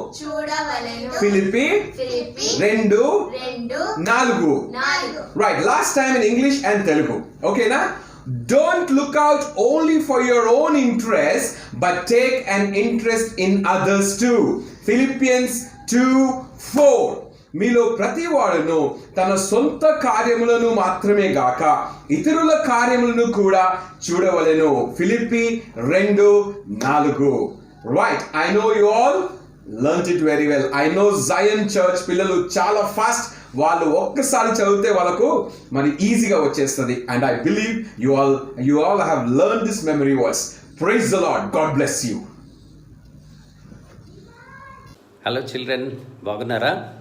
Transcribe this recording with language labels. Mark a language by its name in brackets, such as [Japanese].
[Telugu] చూడవలెను. Philippi Philippi 2:4. 2:4. [English] Right, last time in English and Telugu. Okay, na? Don't look out only for your own interest, but take an interest in others too. Philippians 2:4. [Telugu] మీలో ప్రతి వాడును తన సొంత కార్యములను మాత్రమే గాక ఇతరుల కార్యములను కూడా చూడవలెను. Philippi 2:4. [English] Right, I know you all learnt it very well. I know [Telugu] Zion Church పిల్లలు చాలా ఫాస్ట్, వాళ్ళు ఒక్కసారి చదివితే వాళ్ళకు మరి ఈజీగా వచ్చేస్తుంది. [English] And I believe you all have learn this memory verse. Praise the Lord. God bless you. Hello children, [Telugu] బాగున్నారా?